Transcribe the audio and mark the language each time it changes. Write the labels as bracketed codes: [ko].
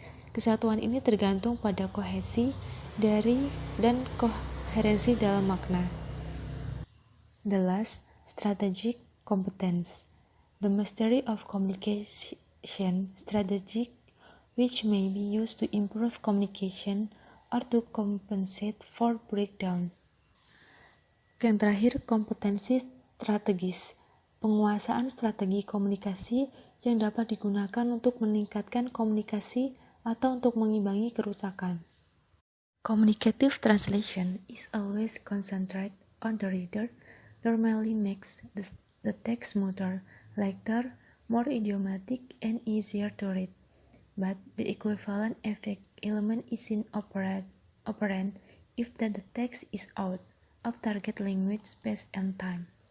[id] Kesatuan ini tergantung pada kohesi dari dan koherensi dalam makna. [en] The last, strategic competence, the mastery of communication strategy which may be used to improve communication or to compensate for breakdown. [id] Yang terakhir, kompetensi strategis, penguasaan strategi komunikasi yang dapat digunakan untuk meningkatkan komunikasi atau untuk mengimbangi kerusakan. [en] Communicative translation is always concentrated on the reader, normally makes the text smoother, lighter, more idiomatic, and easier to read. But the equivalent effect element is operant if the text is out of target language space and time.